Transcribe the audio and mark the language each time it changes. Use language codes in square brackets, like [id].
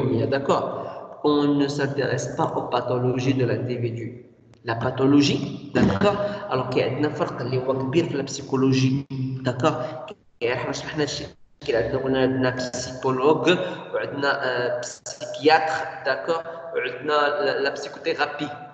[fr] D'accord. On ne s'intéresse pas aux pathologies de l'individu. La pathologie, d'accord. Alors qu'il y a un [ar] فرق اللي هو كبير [fr] في la psychologie, d'accord. [ar] احنا شرحنا الشيء عندنا psychologue وعندنا psychiatre, d'accord. وعندنا la psychothérapie.